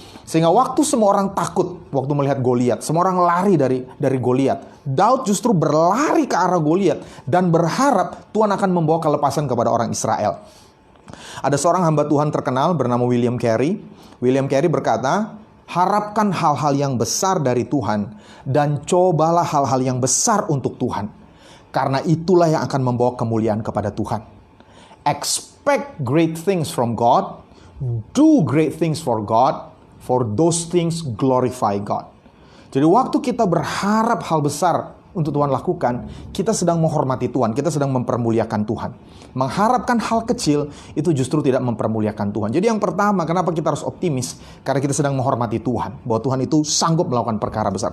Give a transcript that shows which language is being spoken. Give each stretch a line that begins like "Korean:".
Indonesian: Sehingga waktu semua orang takut waktu melihat Goliat, semua orang lari dari Goliat, Daud justru berlari ke arah Goliat dan berharap Tuhan akan membawa kelepasan kepada orang Israel. Ada seorang hamba Tuhan terkenal bernama William Carey. William Carey berkata, harapkan hal-hal yang besar dari Tuhan dan cobalah hal-hal yang besar untuk Tuhan. Karena itulah yang akan membawa kemuliaan kepada Tuhan.
English: Expect great things from God, do great things for God, for those things glorify God.
Indonesian: Jadi waktu kita berharap hal besar untuk Tuhan lakukan, kita sedang menghormati Tuhan, kita sedang mempermuliakan Tuhan. Mengharapkan hal kecil itu justru tidak mempermuliakan Tuhan. Jadi yang pertama, kenapa kita harus optimis? Karena kita sedang menghormati Tuhan, bahwa Tuhan itu sanggup melakukan perkara besar.